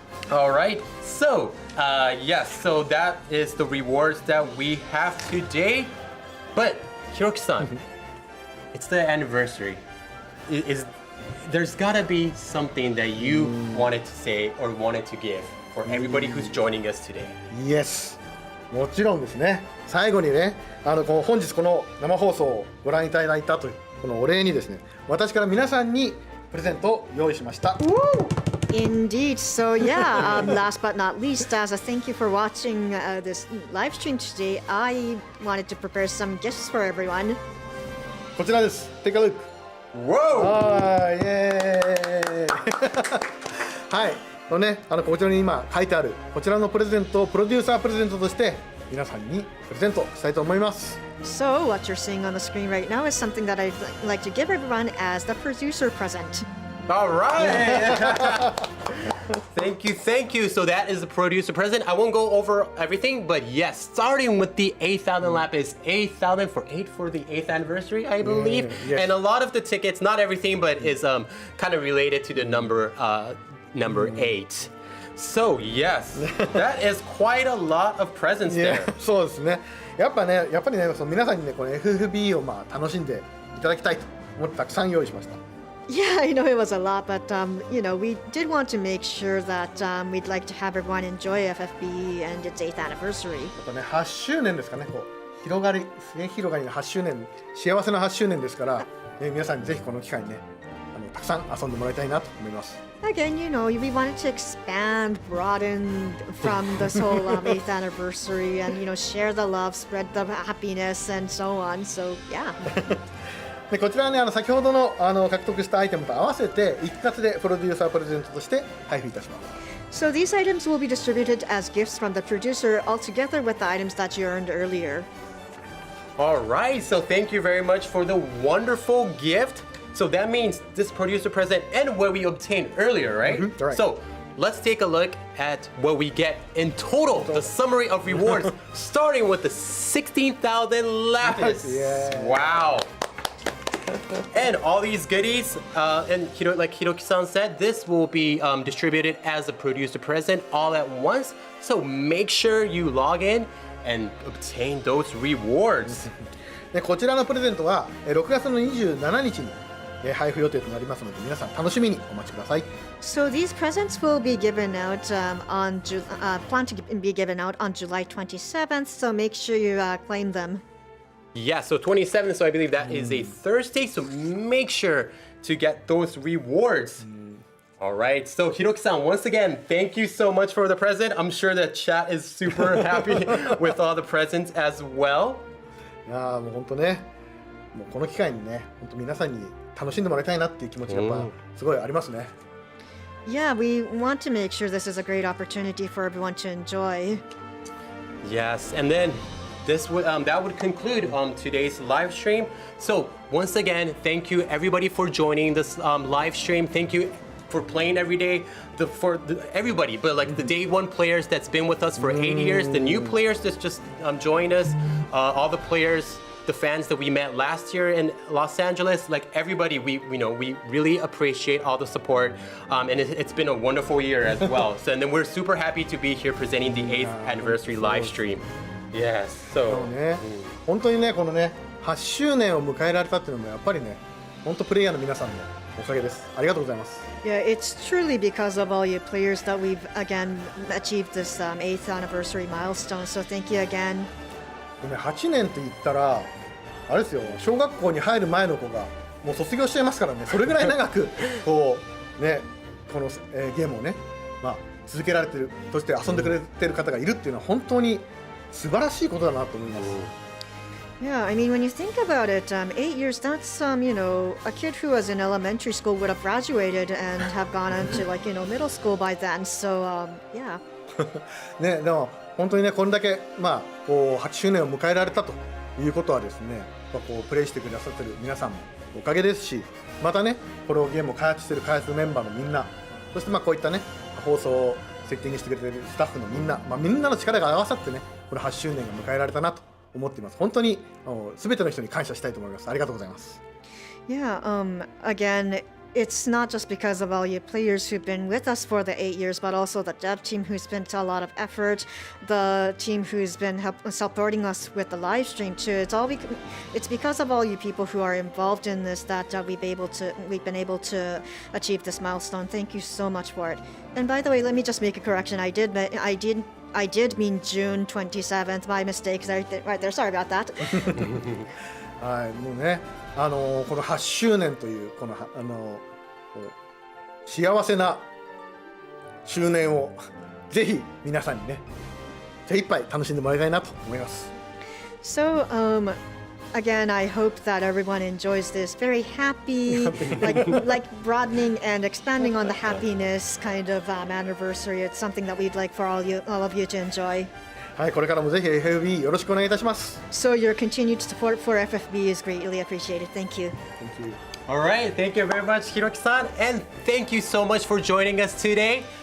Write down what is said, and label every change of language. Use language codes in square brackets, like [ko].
[en] All right, so yes, so that is the rewards that we have today. But Hiroki-san, it's the anniversary. There's gotta be something that you wanted to say or wanted to give for everybody who's joining us today. Yes. [ja] もちろんですね。最後にね、本日この生放送をご覧いただいたというこのお礼にですね、私から皆さんにプレゼントを用意しました。 [en] Indeed. So yeah, last but not least, as a thank you for watching this live stream today, I wanted to prepare some gifts for everyone. [ja] こちらです。 [en] Take a look. Whoa! [ja] はい、イエーイはい、こちらに今書いてあるこちらのプレゼントをプロデューサープレゼントとして皆さんにプレゼントしたいと思います。 [en] So what you're seeing on the screen right now is something that I'd like to give everyone as the producer present. All right. Thank you. So that is the producer present. I won't go over everything, but yes, starting with the 8,000 lapis, 8,000 for the 8th anniversary, I believe. Yes. And a lot of the tickets, not everything, but is kind of related to the number 8. So yes, that is quite a lot of presents there. [ja] そうですね。やっぱりね、その皆さんにね、この FFBE を楽しんでいただきたいと思ってたくさん用意しました。 [en] Yeah, I know it was a lot, but we did want to make sure that we'd like to have everyone enjoy FFBE and its 8th anniversary. [ja] やっぱね、8周年ですかね。こう広がりの8周年、幸せな8周年ですから、皆さんにぜひこの機会にねたくさん遊んでもらいたいなと思います。 [en] Again, you know, we wanted to expand, broaden from this whole 8th anniversary and, you know, share the love, spread the happiness, and so on. So, yeah. [ja] でこちらはね先ほどの獲得したアイテムと合わせて一括でプロデューサープレゼントとして配布いたします。 [en] So these items will be distributed as gifts from the producer, all together with the items that you earned earlier. All right, so thank you very much for the wonderful gift. So that means this producer present and what we obtained earlier, right? Right. So let's take a look at what we get in total, the summary of rewards, starting with the 16,000 lapis. Yeah. Wow. And all these goodies, and like Hiroki-san said, this will be distributed as a producer present all at once. So make sure you log in and obtain those rewards. [ja] でこちらのプレゼントは6月の27日に配布予定となりますので皆さん楽しみにお待ちください。 [en] So these presents will be given out plan to be given out on July 27th. So make sure you claim them. Yeah, so 27th, so I believe that is a Thursday, so make sure to get those rewards. All right, so Hiroki-san, once again, thank you so much for the present. I'm sure the chat is super happy with all the presents as well. [ja] いやもう本当ねもうこの機会にね本当皆さんに楽しんでもらいたいなっていう気持ちがやっぱすごいありますね。 [en] Yeah, we want to make sure this is a great opportunity for everyone to enjoy. Yes, and then this would that would conclude today's live stream. So once again, thank you everybody for joining this live stream. Thank you for playing every day. Everybody, but like the day one players that's been with us for 8 years, the new players that's just joined us, all the players, the fans that we met last year in Los Angeles, like everybody, we really appreciate all the support, and it's been a wonderful year as well. So and then we're super happy to be here presenting the 8th anniversary live stream. Yes, [ja] そ [en] so [ja] うね本当にねこのね8周年を迎えられたっていうのもやっぱりね本当プレイヤーの皆さんのおかげです。ありがとうございます。 [en] Yeah, it's truly because of all you players that we've again achieved this 8th anniversary milestone. So thank you again. [ja] でね8年って言ったらあれですよ小学校に入る前の子がもう卒業しちゃいますからねそれぐらい長くこうねこの、ゲームをねまあ続けられてるそして遊んでくれてる方がいるっていうのは本当に素晴らしいことだなと思います。 [en] Yeah, I mean, when you think about it, 8 years, that's, you know, a kid who was in elementary school would have graduated and have gone on to, like, you know, middle school by then. So, yeah. [ja] ねでも本当にねこれだけまあこう8周年を迎えられたということはですねこうプレイしてくださってる皆さんもおかげですしまたねこのゲームを開発してる開発メンバーのみんなそしてまあこういったね放送をセッティングしてくれてるスタッフのみんな、まあ、みんなの力が合わさってねこの8周年が迎えられたなと思っています。本当に全ての人に感謝したいと思います。ありがとうございます。 [en] Yeah, again, it's not just because of all you players who've been with us for the 8 years, but also the dev team who's spent a lot of effort, the team who's been supporting us with the live stream too. It's because of all you people who are involved in this that we've been able to achieve this milestone. Thank you so much for it. And by the way, let me just make a correction. I did mean June 27th. My mistake right there. Sorry about that. [ja] はいもうねこの8周年というこのこう幸せな周年をぜひ皆さんにね精一杯楽しんでもらいたいなと思います。 [en] So, again, I hope that everyone enjoys this very happy, like broadening and expanding on the happiness kind of anniversary. It's something that we'd like for all of you to enjoy. [ja] はいこれからもぜひ FFBE よろしくお願いいたします。 [en] So your continued support for FFBE is greatly appreciated. Thank you. Thank you. all right, thank you very much, Hiroki-san, and thank you so much for joining us today.